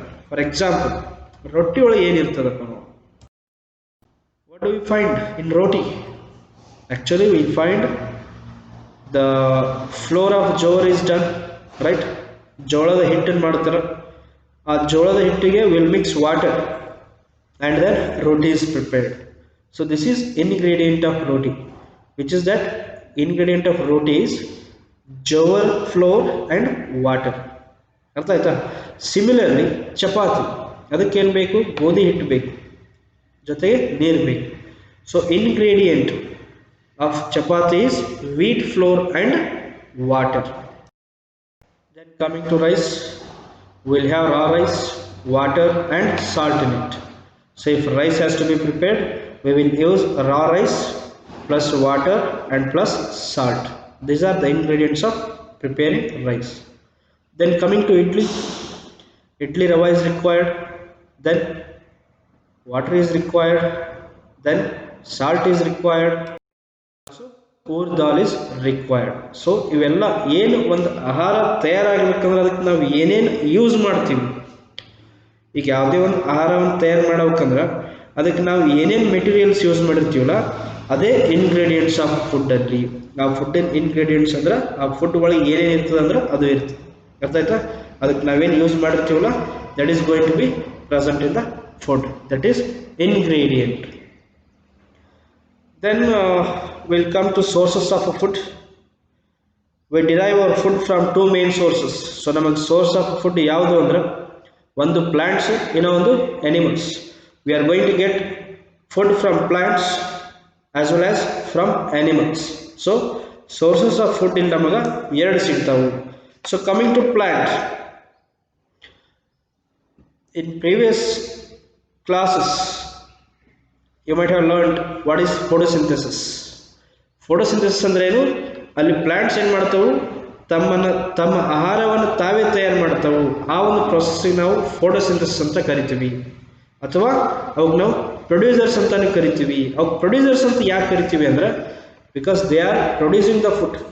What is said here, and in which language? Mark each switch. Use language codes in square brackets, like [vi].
[en] for example [kn] ರೊಟ್ಟಿ ಒಳಗೆ ಏನಿರ್ತದಪ್ಪ ನಾವು. [en] What do we find in roti? Actually we find the flour of jowar is done, right? [kn] ಜೋಳದ ಹಿಟ್ಟನ್ನು ಮಾಡ್ತಾರೆ. ಆ ಜೋಳದ ಹಿಟ್ಟಿಗೆ [en] Will mix water and then roti is prepared. So this is ingredient of roti, which is that ingredient of roti is jowar flour and water. [kn] ಅರ್ಥ ಆಯ್ತಾ? Similarly chapati ಅದಕ್ಕೆ ಏನು ಬೇಕು? ಗೋಧಿ ಹಿಟ್ಟು ಬೇಕು, ಜೊತೆಗೆ ನೀರು ಬೇಕು. [en] So ingredient of chapati is wheat flour and water. Then coming to rice, we'll have raw rice, water and salt in it. So if rice has to be prepared, we will use raw rice plus water and plus salt. These are the ingredients of preparing rice. Then coming to idli, idli rava is required, then water is required, then salt is required, so ur dal is required. [kn] So ಇವೆಲ್ಲ ಏನು ಒಂದು ಆಹಾರ ತಯಾರಾಗಬೇಕಂದ್ರೆ ಅದಕ್ಕೆ ನಾವು ಏನೇನು use ಮಾಡ್ತೀವಿ. ಈಗ ಯಾವುದೇ ಒಂದು ಆಹಾರವನ್ನು ತಯಾರು ಮಾಡಬೇಕಂದ್ರೆ ಅದಕ್ಕೆ ನಾವು ಏನೇನು ಮೆಟೀರಿಯಲ್ಸ್ ಯೂಸ್ ಮಾಡಿರ್ತೀವಲ್ಲ ಅದೇ ಇಂಗ್ರೀಡಿಯೆಂಟ್ಸ್ ಆಫ್ ಫುಡ್ಡಲ್ಲಿ. ನಾವು ಫುಡ್ಡಿನ ಇಂಗ್ರೀಡಿಯೆಂಟ್ಸ್ ಅಂದ್ರೆ ಆ ಫುಡ್ ಒಳಗೆ ಏನೇನು ಇರ್ತದೆ ಅಂದ್ರೆ ಅದು ಇರ್ತದೆ. ಅರ್ಥ ಆಯ್ತಾ? ಅದಕ್ಕೆ ನಾವೇನು ಯೂಸ್ ಮಾಡಿರ್ತೀವಲ್ಲ [en] That is going to be present in the food. That is ingredient. Then will come to sources of a food. We derive our food from two main sources. [kn] So ನಮಗೆ ಸೋರ್ಸ್ ಆಫ್ ಫುಡ್ ಯಾವುದು ಅಂದ್ರೆ ಒಂದು plants, ಇನ್ನೊಂದು animals. [en] We are going to get food from plants as well as from animals. So sources of food in [kn] ನಮಗೆ ಎರಡು ಸಿಗ್ತಾವು. [en] So coming to plant, in previous classes you might have learned what is photosynthesis. [kn] Photosynthesis ಅಂದ್ರೆ ಏನು? ಅಲ್ಲಿ plants ಏನು ಮಾಡ್ತಾವು? ತಮ್ಮ ಆಹಾರವನ್ನು ತಾವೇ ತಯಾರು ಮಾಡ್ತಾವು. ಆ ಒಂದು ಪ್ರೊಸೆಸ್ಸಿಗೆ ನಾವು ಫೋಟೋಸಿಂಥಸಿಸ್ ಅಂತ ಕರಿತೀವಿ. ಅಥವಾ ಅವಾಗ ನಾವು ಪ್ರೊಡ್ಯೂಸರ್ಸ್ ಅಂತಾನೆ ಕರಿತೀವಿ. ಅವಾಗ ಪ್ರೊಡ್ಯೂಸರ್ಸ್ ಅಂತ ಯಾಕೆ ಕರಿತೀವಿ ಅಂದ್ರೆ [en] Because they are producing the food.